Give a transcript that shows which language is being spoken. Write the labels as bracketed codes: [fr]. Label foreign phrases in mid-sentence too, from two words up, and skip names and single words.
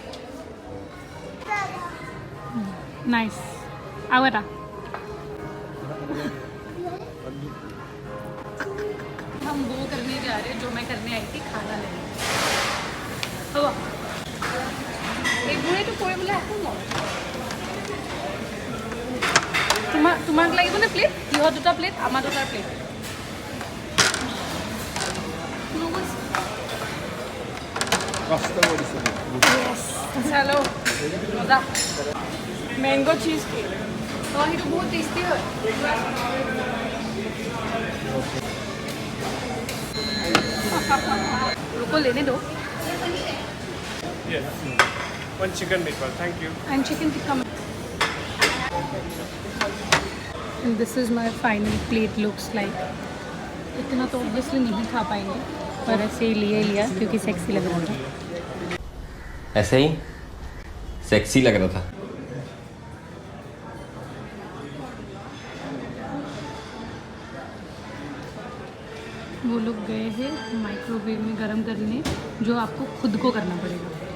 [hi] नाइस। आओ बेटा। हम वो करने जा रहे हैं जो मैं करने आई थी, खाना लेने। एक तो कोई बोला [as] তোমাক লাগিব নে প্লেট? ইহত 2টা প্লেট, আমাৰ 2টা প্লেট। [hi] चलो मजा। [en] mango cheese cake [hi] और ये तो बहुत टेस्टी है। रुको लेने दो। [en] One chicken meatball, thank you. And chicken tikka। And this is my final plate looks like। [hi] इतना तो ऑब्वियसली नहीं खा पाएंगे, पर ऐसे ही लिया क्योंकि सेक्सी लग रहा था। ऐसे ही सेक्सी लग रहा था। वो लोग गए हैं माइक्रोवेव में गर्म करने, जो आपको खुद को करना पड़ेगा।